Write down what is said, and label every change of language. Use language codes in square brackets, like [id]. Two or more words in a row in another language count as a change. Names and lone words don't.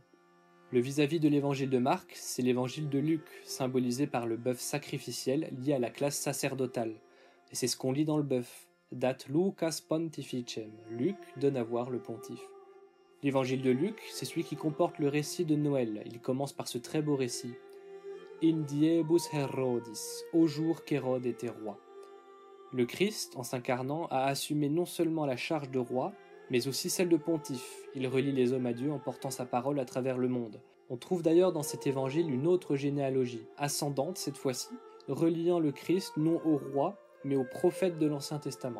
[fr] Le vis-à-vis de l'évangile de Marc, c'est l'évangile de Luc, symbolisé par le bœuf sacrificiel lié à la classe sacerdotale. Et c'est ce qu'on lit dans le bœuf. [la] Dat Lucas pontificem. [fr] Luc donne à voir le pontife. L'évangile de Luc, c'est celui qui comporte le récit de Noël. Il commence par ce très beau récit. [la] In diebus Herodis, [fr] au jour qu'Hérode était roi. Le Christ, en s'incarnant, a assumé non seulement la charge de roi, mais aussi celle de pontife. Il relie les hommes à Dieu en portant sa parole à travers le monde. On trouve d'ailleurs dans cet évangile une autre généalogie, ascendante cette fois-ci, reliant le Christ non au roi, mais aux prophètes de l'Ancien Testament.